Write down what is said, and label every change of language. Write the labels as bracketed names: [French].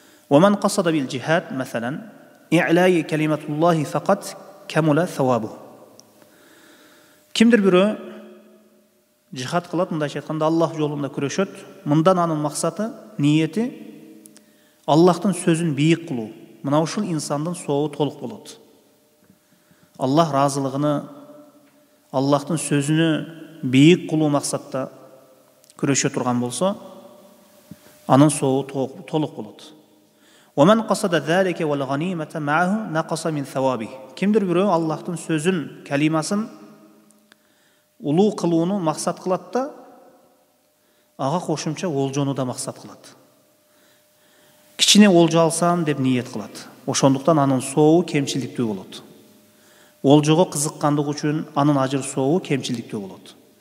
[Arabic] ومن قصد بالجهاد مثلا إعلاء كلمة الله فقط كمل ثوابه. [Kyrgyz] Кимдир бирөө жихад кылат, мындайча айтканда Аллах жолунда күрөшөт, мындан анын максаты, ниети Аллахтын сөзүн бийик кылуу. Мына ушул инсандын сообу толук болот. Аллах разылыгыны, Аллахтын сөзүнү бийик кылуу максатта күрөшө турган болсо, анын сообу толук болот. [Arabic] ومن قصد ذلك والغنيمة معه نقص من ثوابه. [Kyrgyz] Кимдир бирөө Аллахтын сөзүн, калимасын улуу кылууну максат кылат да, ага кошумча олжону да максат кылат. Кичине олжо алсам деп ниет кылат. Ошондуктан анын сообу кемчиликтүү болот. Олжого кызыккандык үчүн анын ажыр сообу кемчиликтүү болот.